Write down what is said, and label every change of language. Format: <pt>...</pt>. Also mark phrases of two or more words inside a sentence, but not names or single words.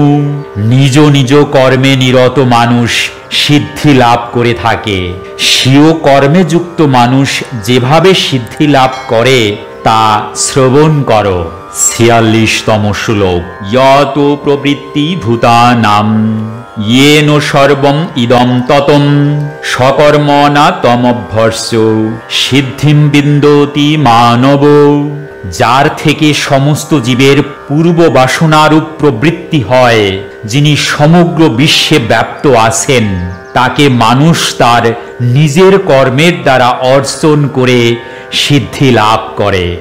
<bn>নিজ নিজ কর্মে নিরত মানুষ সিদ্ধি লাভ করে থাকে। স্বীয় কর্মে যুক্ত মানুষ যেভাবে সিদ্ধি লাভ করে তা শ্রবণ করো।</bn> <sa>46তম শ্লোক। যত প্রবৃত্তি ভূতানাম येन सर्वम् इदं ततं সকর্মণা তমভ্যস্য সিদ্ধিম বিন্দতি মানব।</sa> <bn>যার থেকে সমস্ত জীবের পূর্ব বাসনারূপ প্রবৃত্তি হয়, যিনি সমগ্র বিশ্বে ব্যাপ্ত আছেন, তাকে মানুষ তার নিজের কর্মের দ্বারা অর্জন করে সিদ্ধি লাভ করে।</bn>